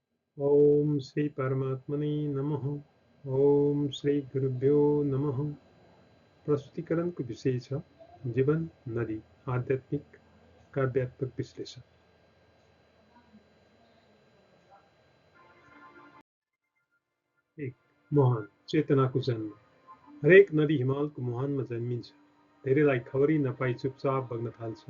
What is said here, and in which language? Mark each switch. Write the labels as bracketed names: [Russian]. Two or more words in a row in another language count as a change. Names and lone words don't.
[Sanskrit] ओम श्री परमात्मने नमः। ओम श्री गुरुभ्यो नमः। [Nepali] प्रस्तुतिकरणको विषय छ जीवन नदी आध्यात्मिक काव्यात्मक विश्लेषण। एक, मोहन चेतनाको जन्म। हरेक नदी हिमालको मुहानमा जन्मिन्छ, धेरैलाई खबरै नपाई चुपचाप बग्न थाल्छ।